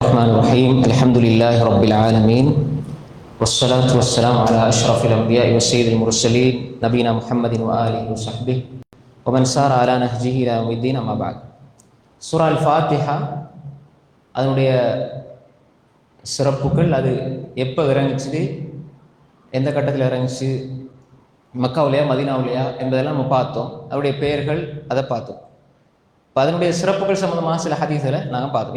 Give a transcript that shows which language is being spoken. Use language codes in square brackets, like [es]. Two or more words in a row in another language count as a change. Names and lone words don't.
[ar] الرحمن الرحيم الحمد لله رب العالمين والصلاة والسلام على أشرف الأنبياء وسيد المرسلين نبينا محمد وآله وصحبه ومن سار على نهجه إلى يوم الدين أما بعد. [ta] சூரா அல் ஃபாத்திஹா அதனுடைய சிறப்புகள், அது எப்போ இறங்குச்சு, எந்த கட்டத்தில் இறங்குச்சு, மக்காவிலையா மதீனாவிலையா என்பதெல்லாம் நம்ம பார்த்தோம். அதனுடைய பெயர்கள் அதை பார்த்தோம். இப்போ அதனுடைய சிறப்புகள் சம்பந்தமாக சில ஹதீஸ்களை நாங்கள் பார்த்தோம்.